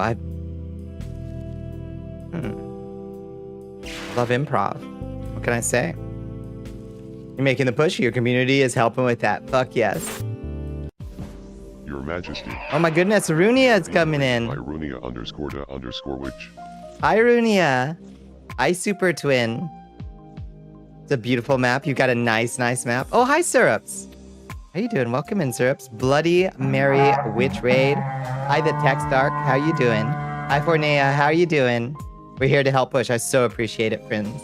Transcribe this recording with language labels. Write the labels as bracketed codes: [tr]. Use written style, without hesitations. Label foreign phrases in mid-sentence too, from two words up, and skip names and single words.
[en] I love improv. What can I say? You're making the push. Your community is helping with that. Fuck yes. Your Majesty. Oh my goodness, Runia is coming in. By Runia __which. Hi, Runia. Hi, Super Twin. It's a beautiful map. You've got a nice map. Oh, hi, Syrups. How you doing? Welcome in, Syrups. Bloody Mary Witch Raid. Hi, the Text Dark. How you doing? Hi, Fornea. How are you doing? We're here to help push. I so appreciate it, friends.